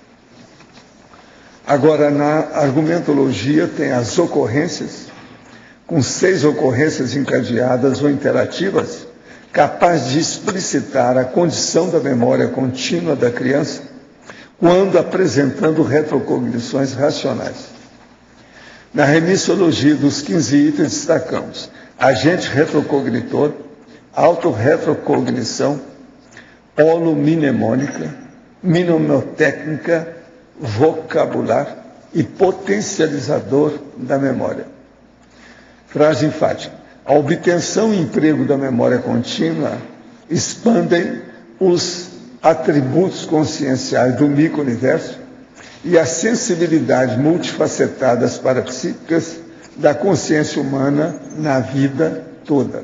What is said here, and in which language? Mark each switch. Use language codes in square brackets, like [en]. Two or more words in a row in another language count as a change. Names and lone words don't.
[pt] Agora, na argumentologia tem as ocorrências, com 6 ocorrências encadeadas ou interativas, capaz de explicitar a condição da memória contínua da criança, quando apresentando retrocognições racionais. Na remissologia dos 15 itens destacamos agente retrocognitor, autorretrocognição, holomnemônica, mnemotécnica, vocabular e potencializador da memória. Frase enfática. A obtenção e emprego da memória contínua expandem os atributos conscienciais do micro-universo e as sensibilidades multifacetadas parapsíquicas da consciência humana na vida toda.